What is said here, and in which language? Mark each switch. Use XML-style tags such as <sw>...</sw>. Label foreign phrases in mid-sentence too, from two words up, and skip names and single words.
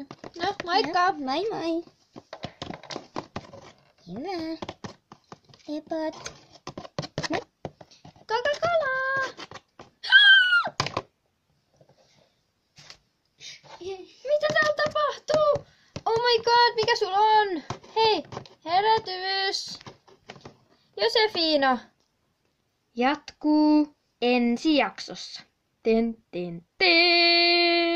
<fi>No, moikka! Moi moi! Hyvä. Epat. Coca-Cola! Mitä täällä tapahtuu?</fi> <en>Oh my god,</en> <fi>mikä sulla on? Hei, herätys! Josefina! Jatkuu ensi jaksossa.</fi> <en>Ten, ten, ten.</en>